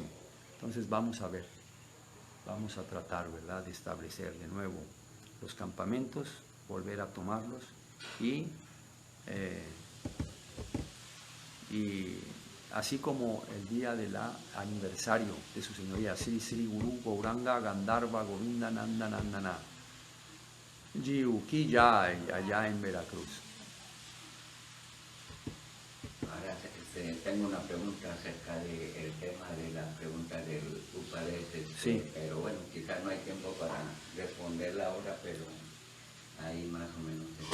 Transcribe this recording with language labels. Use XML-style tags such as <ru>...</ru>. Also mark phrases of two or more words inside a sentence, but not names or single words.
<es>Entonces vamos a ver, vamos a tratar, ¿verdad?, de establecer de nuevo los campamentos, volver a tomarlos y así como el día del aniversario de su señoría Sri Sri Guru Gauranga Gandharva Govinda Nanda Nandana</es> <hi>Jiu Ki Jai,</hi> <es>allá en Veracruz. Ahora tengo una pregunta acerca del tema de la pregunta del Upadés, sí. Pero bueno, quizás no hay tiempo para responderla ahora, pero ahí más o menos.</es>